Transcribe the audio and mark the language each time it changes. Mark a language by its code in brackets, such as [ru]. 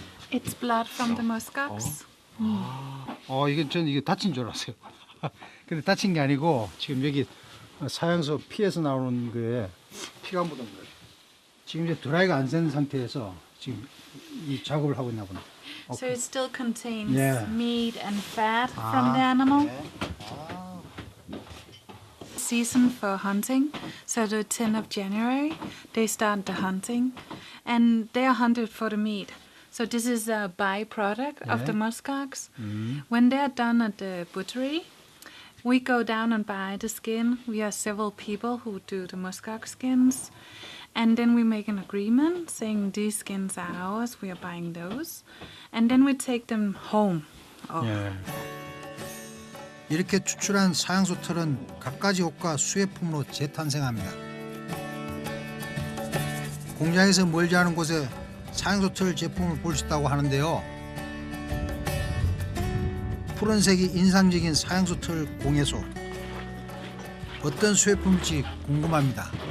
[en] It's blood from the muskox. [ko] 이게 전 이게 다친 줄 알았어요. 근데 다친 게 아니고 지금 여기 사양소 피에서 나오는 거에 피가 묻은 거예요. 지금 이제 드라이가 안 된 상태에서 지금 이 작업을 하고 있나 보네. [en] So it still contains Yeah. meat and fat from the animal. Season for hunting. So the 10th of January, they start the hunting, and they are hunted for the meat. So this is a byproduct of the muskox. When they are done at the butchery, we go down and buy the skin. We are several people who do the muskox skins. And then we make an agreement saying these skins are ours, we are buying those. And then we take them home. [ko] 이렇게 추출한 사양소 털은 갖가지 옷과 수혜품으로 재탄생합니다. 공장에서 멀지 않은 곳에 사양소 털 제품을 볼 수 있다고 하는데요. 푸른색이 인상적인 사양소 털 공예소. 어떤 수혜품일지 궁금합니다.